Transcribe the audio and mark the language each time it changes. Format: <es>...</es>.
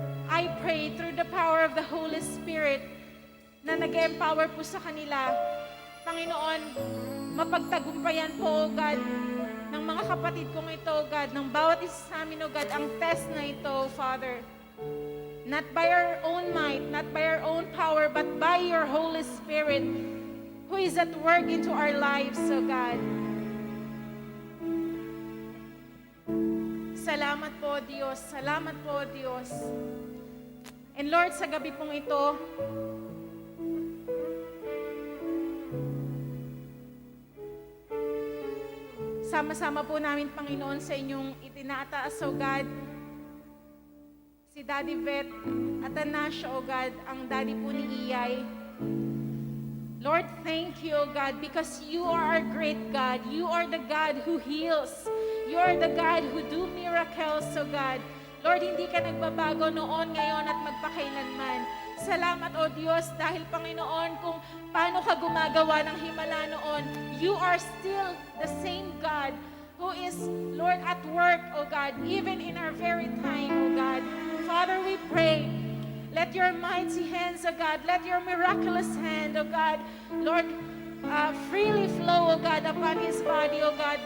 <en>I pray through the power of the Holy Spirit</en> <tl>na nag-empower po sa kanila, Panginoon, mapagtagumpayan po, oh God, ng mga kapatid kong ito, oh God, ng bawat isa sa amin, oh God, ang test na ito, oh Father.</tl> <en>Not by our own might, not by our own power, but by your Holy Spirit, who is at work into our lives, oh God.</en> <tl>Salamat po, Diyos. Salamat po, Diyos. And Lord, sa gabi pong ito, sama-sama po namin, Panginoon, sa inyong itinataas, oh God, si Daddy Vet at Anasha, oh God, ang daddy po ni Iyay.</tl> <en>Lord, thank you, oh God, because you are our great God. You are the God who heals. You are the God who do miracles, oh God.</en> <tl>Lord, hindi ka nagbabago noon, ngayon at magpakailanman. Salamat, O Diyos, dahil Panginoon, kung paano ka gumagawa ng himala noon,</tl> <en>you are still the same God who is, Lord, at work, O God, even in our very time, O God. Father, we pray, let your mighty hands, O God, let your miraculous hand, O God, Lord, freely flow, O God, upon his body, O God.</en>